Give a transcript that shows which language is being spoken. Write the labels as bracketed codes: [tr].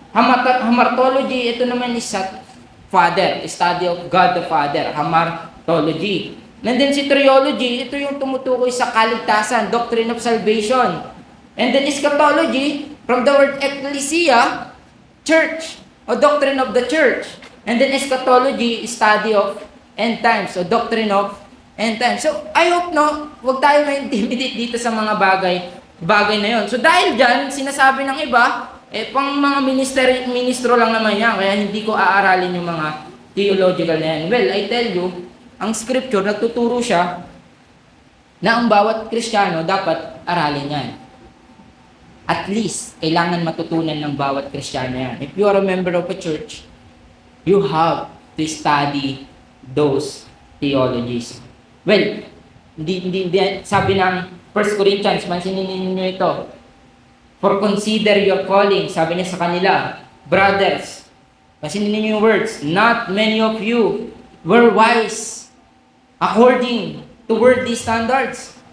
[en] Hamartology, [tl] ito naman [en] is Father, study of God the Father, hamartology. And then soteriology, [tl] ito yung tumutukoy sa kaligtasan, [en] doctrine of salvation. And then eschatology, from the word ecclesia, church, o doctrine of the church. And then eschatology, study of end times, o doctrine of end times. So, I hope, [tl] no, huwag tayo ma-intimidate dito sa mga bagay na yon. So, dahil dyan, sinasabi ng iba, pang mga ministro lang naman yan, kaya hindi ko aaralin yung mga theological na yan. [en] Well, I tell you, [tl] ang scripture, nagtuturo siya na ang bawat Kristiyano dapat aralin yan. [en] At least, [tl] kailangan matutunan ng bawat Kristiyano yan. [en] If you are a member of a church, you have to study those theologies. Well, [tl] hindi sabi ng [en] 1 Corinthians, [tl] mansinin ninyo ito, [en] for consider your calling, [tl] sabi niya sa kanila, [en] brothers, [tl] pansinin ninyo yung [en] words, not many of you were wise according to worldly standards.